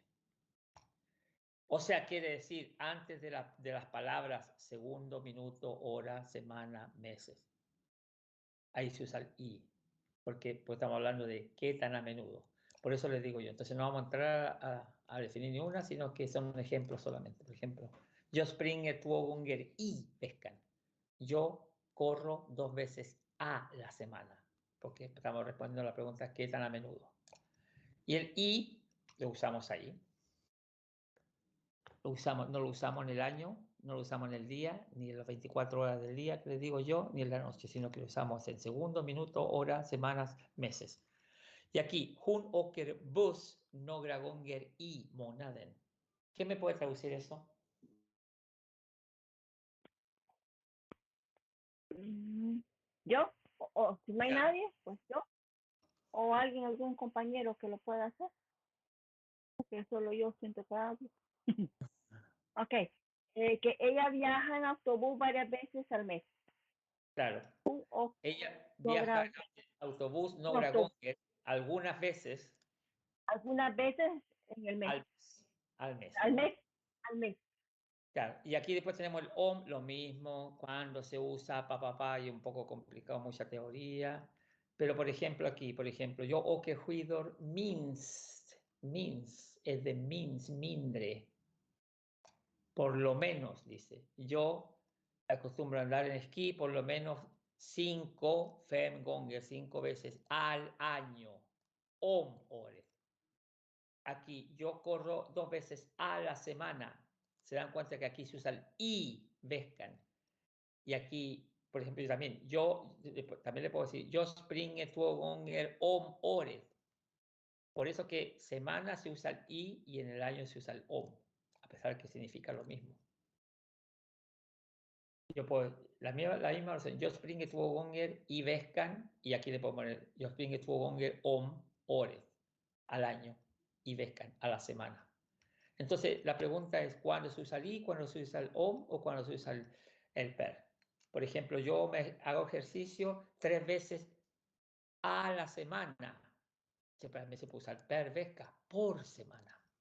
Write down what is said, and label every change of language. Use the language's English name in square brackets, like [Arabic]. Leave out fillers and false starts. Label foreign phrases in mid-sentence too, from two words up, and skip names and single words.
[Spanish] O sea, quiere decir antes de las palabras segundo, minuto, hora, semana, meses. Ahí se usa el i, porque estamos hablando de qué tan a menudo. Por eso les digo yo. Entonces no vamos a entrar a definir ni una, sino que son ejemplos solamente. Por ejemplo, [Swedish] yo springer 2 gånger i veckan. [Spanish] Yo corro 2 veces a la semana, porque estamos respondiendo a la pregunta qué tan a menudo. Y el i lo usamos ahí. No lo usamos en el año, no lo usamos en el día, ni en las 24 horas del día que les digo yo, ni en la noche, sino que lo usamos en segundos, minutos, horas, semanas, meses. Y aquí, [Swedish] hun åker buss några gånger i månaden. [Spanish] ¿Qué me puede traducir eso? Yo, o si no hay nadie, pues yo, o algún compañero que lo pueda hacer, porque solo yo siento que hablo. Ok, que ella viaja en autobús varias veces al mes. Claro. O Ella viaja en autobús [Swedish] några gånger, [Spanish] algunas veces. Algunas veces en el mes. Al mes. Al mes. Claro, y aquí después tenemos el om, lo mismo, cuando se usa papá, y un poco complicado, mucha teoría. Pero por ejemplo aquí, [Swedish] yo åker skidor minst, [Spanish] es de [Swedish] minst, mindre. [Spanish] Por lo menos, dice. Yo acostumbro a andar en esquí por lo menos 5 veces al año. [Swedish] Om året. [Spanish] Aquí yo corro 2 veces a la semana. Se dan cuenta que aquí se usa el [Swedish] i veckan. [Spanish] Y aquí, por ejemplo, yo también le puedo decir, [Swedish] yo springer 2 gånger om året. [Spanish] Por eso que semana se usa el i y en el año se usa el om, a pesar de que significa lo mismo. Yo puedo, la misma oración, [Swedish] yo springer 2 gånger i veckan, [Spanish] y aquí le puedo poner, [Swedish] yo springer 2 gånger om året, [Spanish] al año, [Swedish] i veckan, [Spanish] a la semana. Entonces, la pregunta es, ¿cuándo se usa el i, cuándo se usa el om o cuándo se usa el per? Por ejemplo, yo hago ejercicio 3 veces a la semana. Siempre se puede usar [Swedish] per vecka, [Spanish] por semana.